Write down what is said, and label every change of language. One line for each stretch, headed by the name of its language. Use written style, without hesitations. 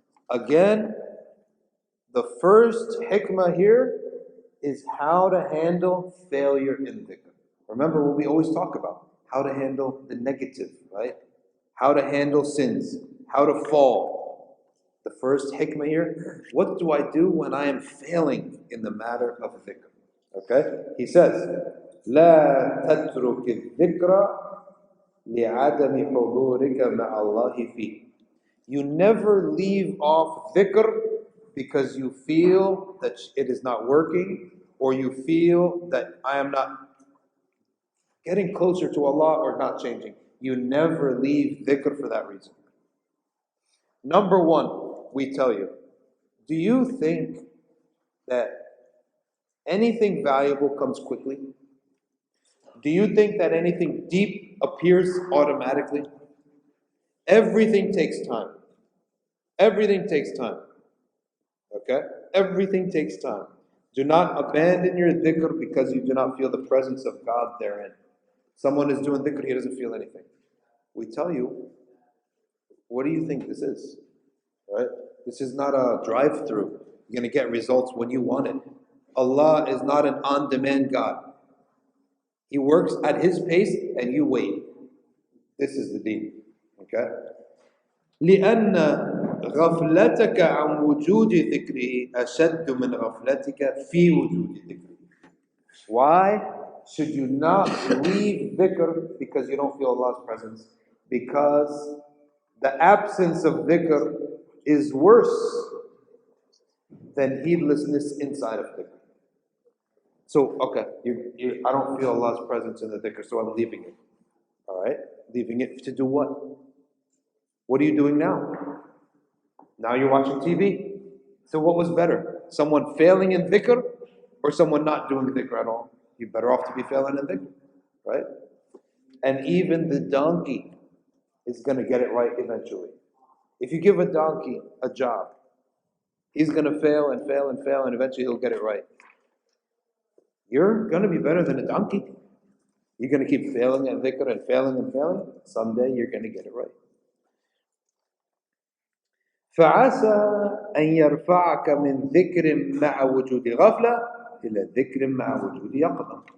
English: Again, the first hikmah here is how to handle failure in dhikr. Remember what we always talk about, how to handle the negative, right? How to handle sins, how to fall. The first hikmah here, what do I do when I am failing in the matter of dhikr? Okay? He says,
Arabic: لا تترك الذكر لعدم حضورك مع الله فيه.
English: You never leave off dhikr because you feel that it is not working, or you feel that I am not getting closer to Allah or not changing. You never leave dhikr for that reason. Number one, we tell you, do you think that anything valuable comes quickly? Do you think that anything deep appears automatically? Everything takes time. Everything takes time. Okay? Everything takes time. Do not abandon your dhikr because you do not feel the presence of God therein. Someone is doing dhikr, he doesn't feel anything. We tell you, what do you think this is? Right? This is not a drive-through. You're going to get results when you want it. Allah is not an on-demand God. He works at His pace and you wait. This is the deen. Okay?
Arabic: لأن غفلتك عن وجود ذكره أشد من غفلتك في وجود ذكره.
English: Why should you not leave dhikr because you don't feel Allah's presence? Because the absence of dhikr is worse than heedlessness inside of dhikr. So, okay, I don't feel Allah's presence in the dhikr, so I'm leaving it. All right? Leaving it to do what? What are you doing now? Now you're watching TV. So what was better? Someone failing in dhikr or someone not doing dhikr at all? You're better off to be failing in dhikr, right? And even the donkey is going to get it right eventually. If you give a donkey a job, he's going to fail and fail and fail, and eventually he'll get it right. You're going to be better than a donkey. You're going to keep failing at dhikr and failing and failing. Someday you're going to get it right.
Arabic: فعسى أن يرفعك من ذكر مع وجود غفلة إلى ذكر مع وجود يقظة.